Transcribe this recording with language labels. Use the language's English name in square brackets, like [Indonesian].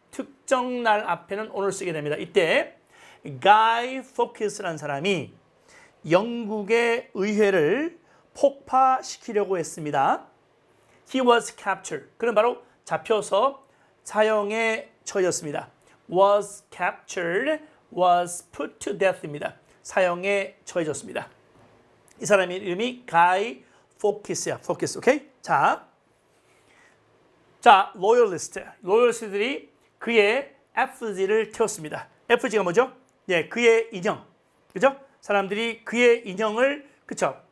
[Korean] 특정 날 앞에는 오늘 쓰게 됩니다. 이때 Guy Fawkes라는 사람이 영국의 의회를 폭파시키려고 했습니다. [English] He was captured. [Korean] 그는 바로 잡혀서 사형에 처해졌습니다. [English] Was captured, was put to death [Korean] 입니다. 사형에 처해졌습니다. 이 사람의 이름이 Guy Fawkes야. Fawkes, 오케이? 자, 로열리스트들이 그의 FG를 태웠습니다. FG가 뭐죠? 예, 그의 인형, 그죠? 사람들이 그의 인형을, 그쵸?